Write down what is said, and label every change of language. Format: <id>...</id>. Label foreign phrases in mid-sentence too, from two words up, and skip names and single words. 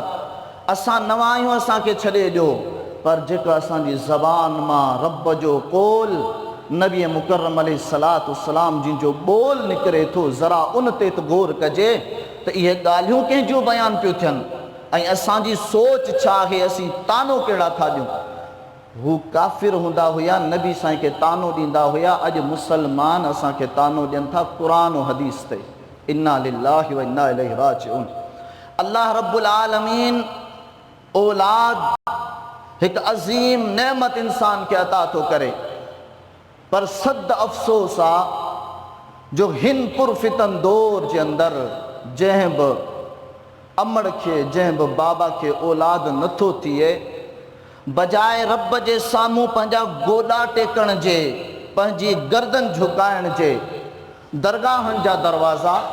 <sd>असां न आहियूं, असांखे छॾे ॾियो, पर जेका असांजी ज़बान मां रब जो कौल नबी मुकर्रम</sd> <ar>عليه الصلاة والسلام</ar> <sd>जिन जो ॿोल निकिरे थो, ज़रा उन ते त गौर कजे त इहे ॻाल्हियूं कंहिंजूं बयान पियूं थियनि ऐं असांजी सोच छा आहे, असीं तानो कहिड़ा था ॾियूं। हू काफ़िर हूंदा हुया, नबी साईं खे तानो ॾींदा हुया, अॼु मुसलमान असांखे तानो ॾियनि था क़ुरान ऐं हदीस ते।</sd> <ar>إنا لله وإنا إليه راجعون. الله رب العالمين</ar> <sd>औलाद हिकु अज़ीम नेमत इंसान खे अता थो करे, पर सद अफ़सोस आहे जो हिन पुरफ़ितन दौर जे अंदरि जंहिं बि अमड़ खे, जंहिं बि बाबा खे औलाद नथो थिए, बजाए रब जे साम्हूं पंहिंजा गोॾा टेकण जे, पंहिंजी गर्दन झुकाइण जे, दरगाहनि जा दरवाज़ा,</sd>